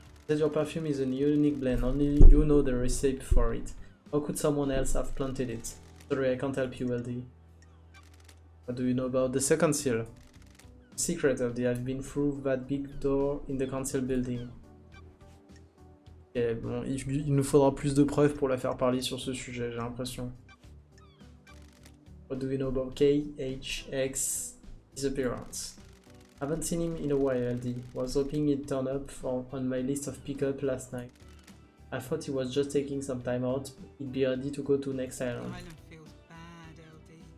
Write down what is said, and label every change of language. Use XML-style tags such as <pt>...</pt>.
<en>Said your perfume is a unique blend, only you know the recipe for it. How could someone else have planted it? Sorry, I can't help you, LD. What do you know about the second seal? Secret, LD. I've been through that big door in the council building.</en> <fr>Ok, bon, il nous faudra plus de preuves pour la faire parler sur ce sujet, j'ai l'impression.</fr> <en>What do you know about KHX disappearance? Haven't seen him in a while, LD. Was hoping he'd turn up on my list of pickup last night. I thought he was just taking some time out. He'd be ready to go to next island. Island feels bad, LD.</en>